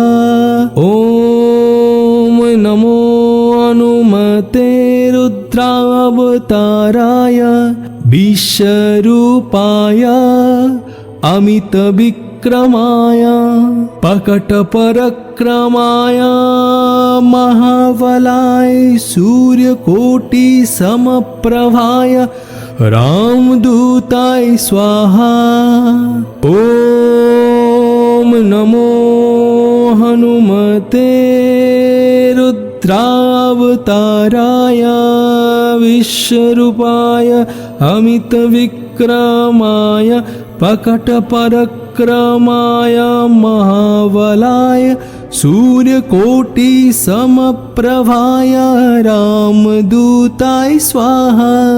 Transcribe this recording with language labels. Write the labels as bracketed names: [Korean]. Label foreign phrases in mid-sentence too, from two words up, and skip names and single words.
[Sanskrit] ওম নমো হনুমতে রুদ্রাবতারায় বিশ্বরূপায় অমিত বিক্রমায় প্রকট পরাক্রমায় মহাবলায় সূর্যকোটি সমপ্রভায় রামদূতায় স্বাহা। ওম নমো হনুমতে রুদ্রাবতারায় विश्वरूपाय अमित विक्रमाय विक्रमाय प्रकटपरक्रमाय महाबलाय सूर्यकोटि समप्रभाय रामदूताय स्वाहा।